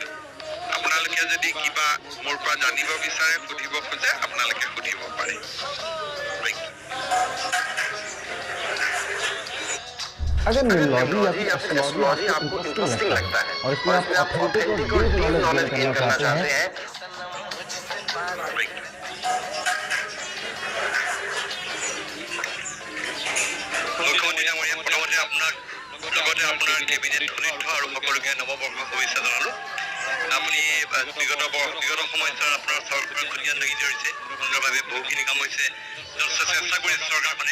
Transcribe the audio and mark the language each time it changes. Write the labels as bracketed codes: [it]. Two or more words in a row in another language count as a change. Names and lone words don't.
[as] আপোনালোকে যদি কিবা মোৰ পৰা জানিব বিচাৰে, সুধিব খোজে, আপোনালোকে সুধিব পাৰে। [hi] अगर न्यूरोलॉजी या फिर एस्ट्रोलॉजी आपको इंटरेस्टिंग लगता है और इसमें आप ऑथेंटिक और [en] deep knowledge gain [hi] करना चाहते हैं [as] আপোনাৰ কেবিনেট সদস্য আৰু সকলোকে নৱবৰ্ষ শুভেচ্ছা জনালো। আপুনি বিগত সময়ছোৱাত আপোনাৰ চৰকাৰৰ খতিয়ান লাগি ধৰিছে, সুন্দৰভাৱে বহুখিনি কাম হৈছে, চেষ্টা কৰিছে চৰকাৰখনে।